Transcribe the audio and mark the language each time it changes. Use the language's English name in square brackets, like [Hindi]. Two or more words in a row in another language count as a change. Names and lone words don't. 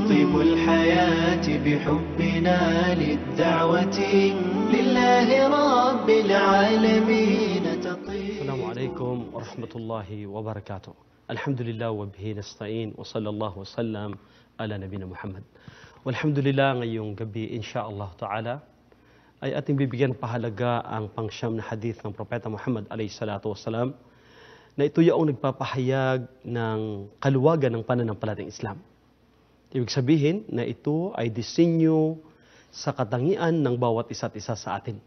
[Arabic] الحياة بحبنا للدعوة لله رب العالمين تطير. السلام عليكم ورحمة الله وبركاته. الحمد لله وبه نستعين وصلى الله وسلم على نبينا Muhammad. Walhamdulillah, [Filipino] ngayong gabi [Arabic] إن شاء الله تعالى [Filipino] ay ating bibigyan pahalaga ang pangsyam na hadith ng Propeta Muhammad a.s. na ito yung nagpapahayag ng kaluwagan ng pananampalatayang Islam. Ibig sabihin na ito ay disenyo sa katangian ng bawat isa't isa sa atin.